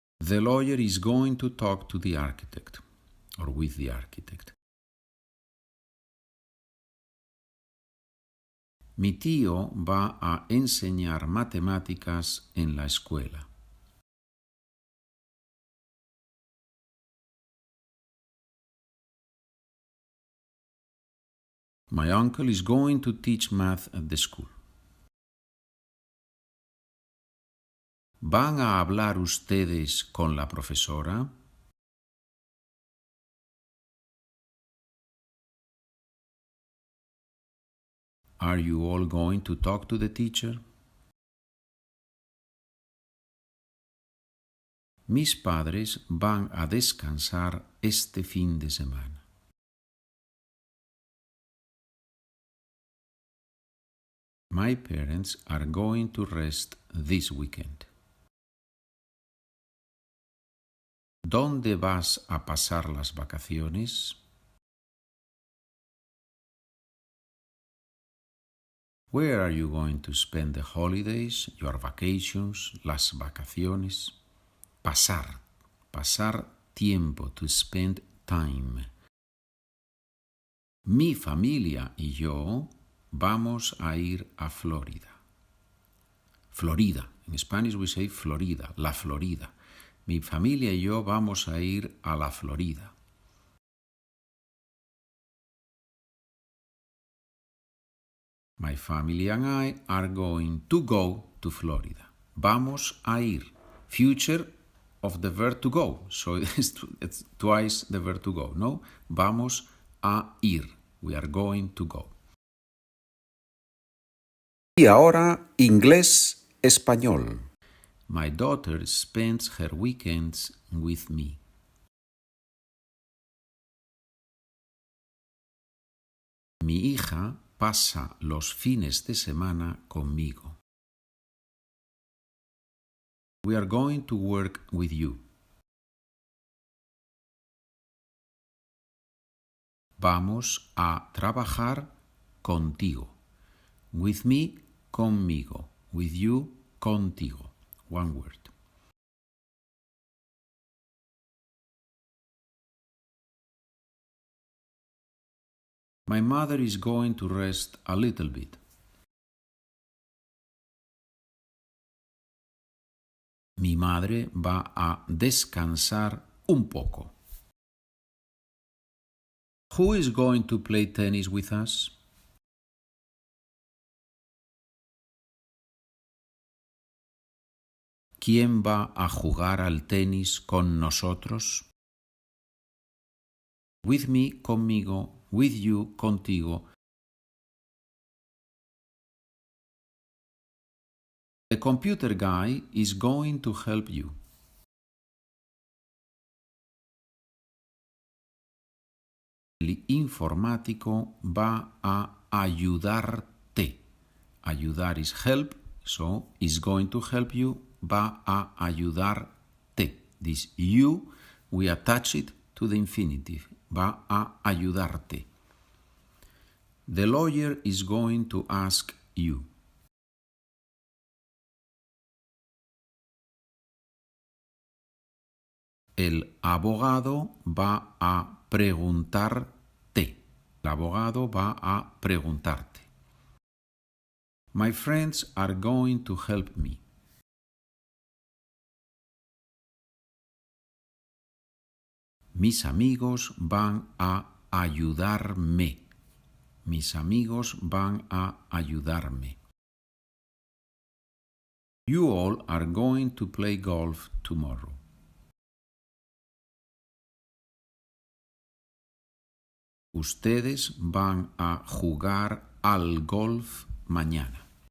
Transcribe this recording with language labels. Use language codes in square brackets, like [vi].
[en] The lawyer is going to talk to the architect, or with the architect. [es] Mi tío va a enseñar matemáticas en la escuela. [en] My uncle is going to teach math at the school. [es] ¿Van a hablar ustedes con la profesora? [en] Are you all going to talk to the teacher? [es] Mis padres van a descansar este fin de semana. [en] My parents are going to rest this weekend. [es] ¿Dónde vas a pasar las vacaciones? [en] Where are you going to spend the holidays, your vacations, [es] las vacaciones? Pasar tiempo, [en] to spend time. [es] Mi familia y yo vamos a ir a Florida. Florida. En [en] Spanish we say [es] Florida, la Florida. Mi familia y yo vamos a ir a la Florida. [en] My family and I are going to go to Florida. [es] Vamos a ir. [en] Future of the verb to go. So it's twice the verb to go, no? [es] Vamos a ir. [en] We are going to go. [es] Y ahora, inglés-español. [en] My daughter spends her weekends with me. [es] Mi hija pasa los fines de semana conmigo. [en] We are going to work with you. [es] Vamos a trabajar contigo. [en] With me, conmigo. With you, contigo. One word. My mother is going to rest a little bit. [es] Mi madre va a descansar un poco. [en] Who is going to play tennis with us? [es] ¿Quién va a jugar al tenis con nosotros? [en] With me, conmigo. With you, contigo. The computer guy is going to help you. [es] El informático va a ayudarte. [en] Ayudar is help, so is going to help you, [es] va a ayudarte. [en] This you, we attach it to the infinitive, [es] va a ayudarte. [en] The lawyer is going to ask you. [es] El abogado va a preguntarte. El abogado va a preguntarte. [en] My friends are going to help me. [es] Mis amigos van a ayudarme. Mis amigos van a ayudarme. [en] You all are going to play golf tomorrow. [es] Ustedes van a jugar al golf mañana.